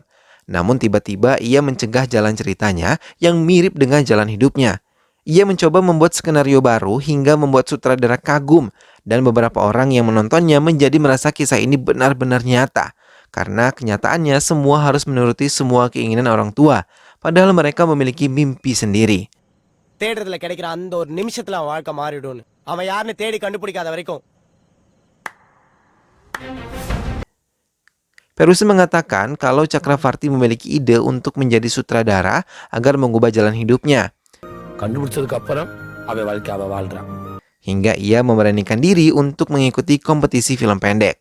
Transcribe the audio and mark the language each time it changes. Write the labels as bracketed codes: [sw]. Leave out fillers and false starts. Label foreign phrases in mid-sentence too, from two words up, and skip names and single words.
[id] Namun tiba-tiba ia mencegah jalan ceritanya yang mirip dengan jalan hidupnya. Ia mencoba membuat skenario baru hingga membuat sutradara kagum dan beberapa orang yang menontonnya menjadi merasa kisah ini benar-benar nyata. Karena kenyataannya semua harus menuruti semua keinginan orang tua, padahal mereka memiliki mimpi sendiri. [ta] தேடுறதுல கிடைக்கிற அந்த ஒரு நிமிஷத்துல அவன் வாழ்க்கை மாறிடும்னு அவன் யாருன்னு தேடி கண்டுபிடிக்காத வரைக்கும். [id] Perusi mengatakan kalau Chakravarti memiliki ide untuk menjadi sutradara agar mengubah jalan hidupnya. Hingga ia memberanikan diri untuk mengikuti kompetisi film pendek.